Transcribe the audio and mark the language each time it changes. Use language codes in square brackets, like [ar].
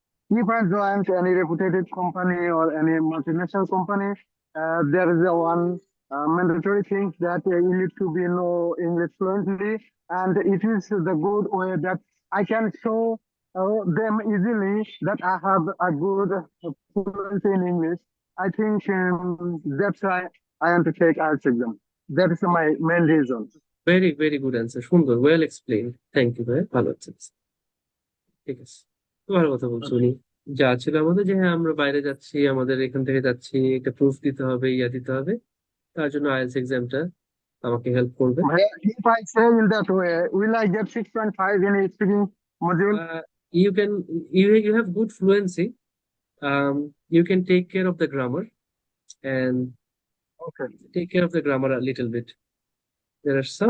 [en] If I join any reputed company or any multinational company, there is a one mandatory thing that you need to be know English fluently, and it is the good way that I can show them easily that I have a good fluency in English. I think that's why I am to take IELTS exam. That is my main reason. [bn] Very very good answer, সুন্দর, well explain. Thank you ভাই, ভালো হচ্ছে। ঠিক আছে, তো ভালো কথা বলছো উনি। যা ছিল আমাদের যে হ্যাঁ আমরা বাইরে যাচ্ছি, আমাদের এখান থেকে যাচ্ছি, একটা প্রুফ দিতে হবে, ইয়া দিতে হবে, তার জন্য আইএলটিএস এক্সামটা আমাকে হেল্প করবে। [en] If I say in that way, will I get 6.5 in a speaking module? You can, you have good fluency. You can take care of the grammar and Okay. take care of the grammar a little bit. There are some